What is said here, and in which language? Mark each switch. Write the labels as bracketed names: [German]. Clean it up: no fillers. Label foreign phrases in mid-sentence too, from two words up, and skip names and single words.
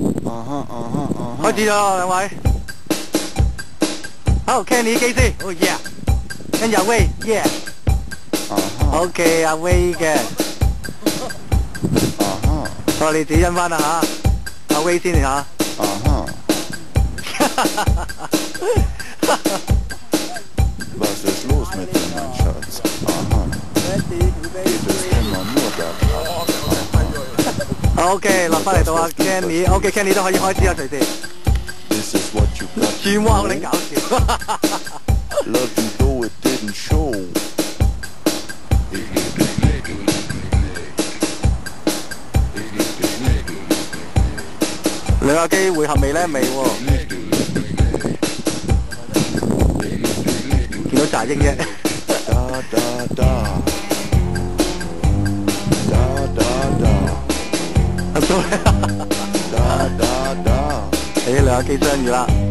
[Cantonese] 開始咗兩位。好 ，Kenny 機師，哦 yeah， 跟住阿威 ，yeah。OK， 阿威嘅。我你自己印翻啦嚇，阿威先嚇。 [German] Was ist los mit dir, mein Schatz? Aha. Geht es immer nur bergab? [Cantonese] OK， 落翻嚟到阿 Kenny，OK，Kenny 都可以開始啦，隨時。 [English] This is what you got. [Cantonese] 轉彎好撚搞笑。 [English] Love you though it didn't show. [Cantonese] 兩架機會合未咧？未喎。見到雜英啫。誒，兩架機相遇啦。